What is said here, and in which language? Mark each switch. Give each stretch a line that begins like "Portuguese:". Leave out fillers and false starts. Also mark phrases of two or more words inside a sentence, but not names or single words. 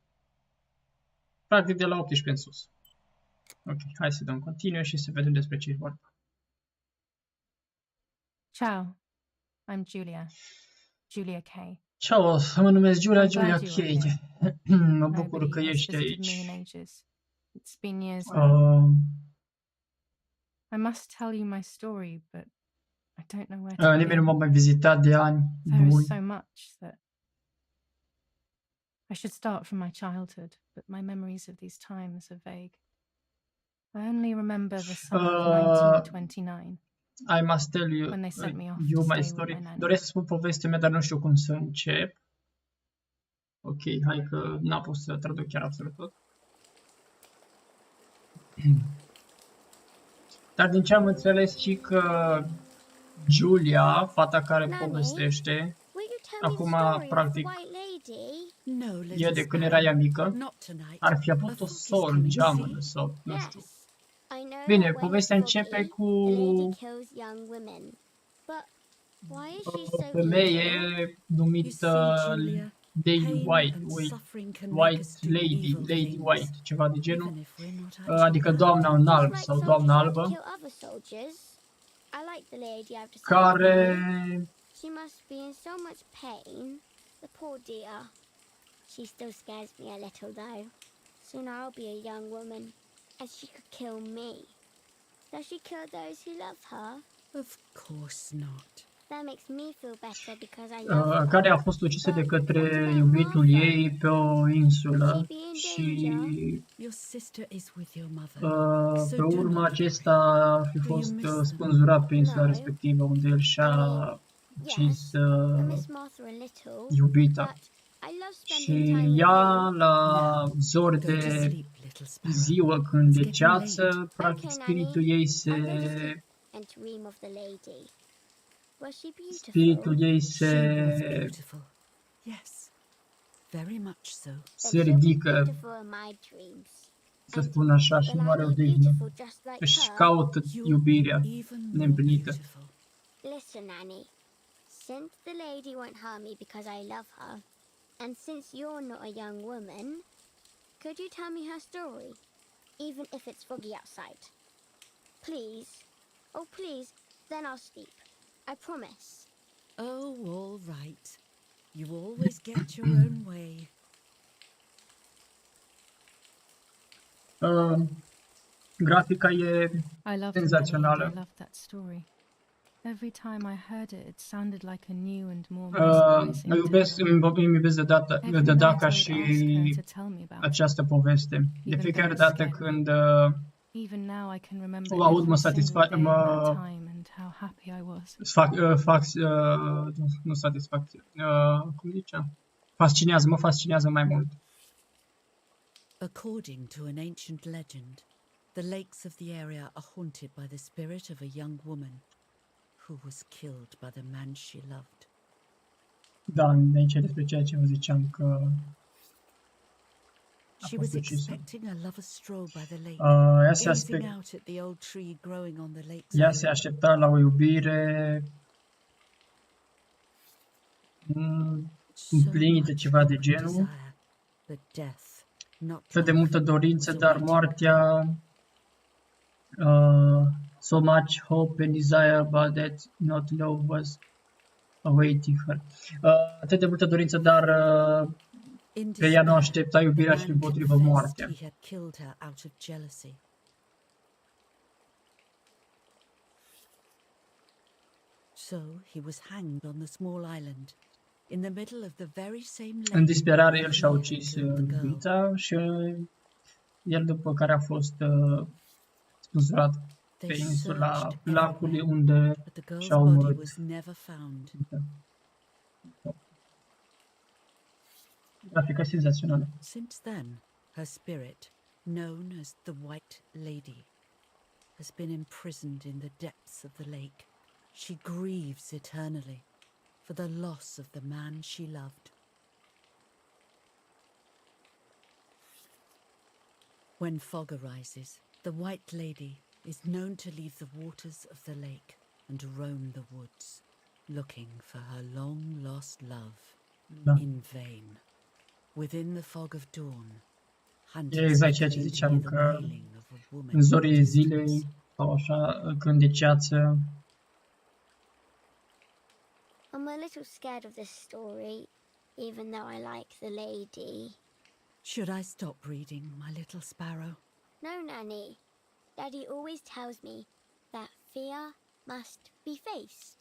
Romanian: Practic de la 18 în sus. Ok, hai să dăm continue și să vedem despre ce e vorba.
English: Ciao, I'm Julia K.
Romanian: Ciao, mă numesc Julia K. Mă bucur că ești aici.
English: It's been years. I must tell you my story, but I don't know where to
Romanian: Nimeni nu m-a mai vizitat de ani
English: There is so much that I should start from my childhood, but my memories of these times are vague. I only remember the summer of 1929. I must tell you, when they sent me off you to my stay story. with my nanny.
Romanian: Doresc să spun povestea mea, dar nu știu cum să încep. Ok, hai că n-am pus să traduc chiar absolut tot. Dar din ce am înțeles și că Julia, fata care povestește, acum practic e de când era ea mică, ar fi avut o soră geamănă sau nu știu. Bine, povestea începe cu o femeie numită Lady
English: Pain White, and White, suffering can make White us do Lady, evil Lady things, White,
Romanian: ceva de genul.
English: even if we're not actually
Romanian: Adică
English: bad.
Romanian: doamna în
English: Just
Romanian: alb
English: like
Romanian: sau
English: soldiers
Romanian: doamna
English: have to
Romanian: albă,
English: kill other soldiers. I like the lady I've decided to
Romanian: care
English: marry. She must be in so much pain. The poor dear. She still scares me a little though. Soon I'll be a young woman, and she could kill me. Does she kill those who love her? Of course not. That makes me feel better because I love her.
Romanian: care a fost ucisă de
English: But
Romanian: către
English: what about
Romanian: iubitul
English: Martha?
Romanian: ei pe o
English: Would she
Romanian: insulă
English: be in
Romanian: și
English: danger? Your sister is with your mother,
Romanian: pe
English: so do
Romanian: urmă
English: not
Romanian: acesta ar fi
English: Do you
Romanian: fost
English: miss them?
Romanian: spânzurat pe insula
English: No.
Romanian: respectivă unde el și-a ucis
English: Yes, I miss Martha a little,
Romanian: iubita.
English: but I love spending time
Romanian: Și
English: with
Romanian: ea
English: you.
Romanian: la zori
English: Go to
Romanian: de
English: sleep, little sparrow.
Romanian: ziua când
English: It's
Romanian: e
English: getting
Romanian: ceață,
English: late.
Romanian: practic
English: Okay,
Romanian: spiritul
English: Nanny.
Romanian: ei
English: I'll go to sleep and dream of the lady. Was she beautiful?
Romanian: spiritul ei
English: She was
Romanian: se
English: beautiful. Yes, very much so.
Romanian: se
English: Then she'll be
Romanian: ridică,
English: beautiful in my dreams.
Romanian: să spun așa, și
English: Will
Romanian: nu are
English: I
Romanian: o
English: be
Romanian: dignă.
English: beautiful just like
Romanian: Își
English: her?
Romanian: caută
English: You'll
Romanian: iubirea
English: be even more
Romanian: neîmplinită.
English: beautiful. Listen, Nanny. Since the lady won't harm me because I love her, and since you're not a young woman, could you tell me her story, even if it's foggy outside? Please. Oh, please. Then I'll sleep. I promise. Oh, all right. You always get your own way.
Romanian: Grafica e
English: I loved
Romanian: senzațională.
English: I loved that story. Every time I heard it, it sounded like a new and more
Romanian: Îmi
English: mesmerizing
Romanian: iubesc,
English: tale.
Romanian: îmi iubesc
English: Every
Romanian: de
English: night
Romanian: Daca
English: I would
Romanian: și
English: ask her to tell me about it.
Romanian: această poveste. De
English: Even
Romanian: fiecare
English: though it
Romanian: dată
English: scared me.
Romanian: când
English: Even now I can remember
Romanian: o aud, mă
English: every single
Romanian: satisfac,
English: day of that
Romanian: mă
English: time and how happy I was.
Romanian: fac, nu satisfacție, cum zicea? Mă fascinează mai mult.
English: According to an ancient legend, the lakes of the area are haunted by the spirit of a young woman who was killed by the man she loved.
Romanian: Da, de aici despre ceea ce vă ziceam că
English: She
Romanian: fost
English: was
Romanian: ucisă.
English: expecting a lover's stroll by the lake,
Romanian: Ea se,
English: gazing out at the old tree growing on the
Romanian: ea
English: lakeside.
Romanian: se aștepta la o iubire împlinită,
English: much
Romanian: ceva de
English: equal
Romanian: genul,
English: desire, but death, not
Romanian: atât de
English: love,
Romanian: multă dorință,
English: was
Romanian: dar
English: awaiting.
Romanian: moartea,
English: so much hope and desire, but that not love was awaiting her.
Romanian: Atât de multă dorință, dar
English: In
Romanian: pe ea nu
English: despair,
Romanian: aștepta iubirea
English: the
Romanian: și
English: man
Romanian: împotrivă
English: confessed
Romanian: moartea.
English: he had killed her out of jealousy. So he was hanged on the small island, in the middle of the very same
Romanian: În
English: lake
Romanian: disperare, el
English: where
Romanian: și-a
English: he had
Romanian: ucis
English: killed the girl.
Romanian: iubița și el, după care a fost spânzurat pe
English: They
Romanian: insula
English: searched
Romanian: placului
English: everywhere,
Romanian: unde
English: but the girl's
Romanian: și-a
English: body
Romanian: omorât.
English: was never found.
Romanian: Grafica senzațională.
English: Since then, her spirit, known as the White Lady, has been imprisoned in the depths of the lake. She grieves eternally for the loss of the man she loved. When fog arises, the White Lady is known to leave the waters of the lake and roam the woods, looking for her long-lost love
Romanian: Da.
English: in vain. Within the fog of dawn,
Romanian: E
English: hunters
Romanian: exact ceea ce
English: begin to
Romanian: ziceam,
English: hear the
Romanian: că
English: wailing of a woman
Romanian: în zorii
English: in the distance.
Romanian: zilei sau așa, când e ceață,
English: I'm a little scared of this story, even though I like the lady. Should I stop reading, my little sparrow? No, Nanny. Daddy always tells me that fear must be faced.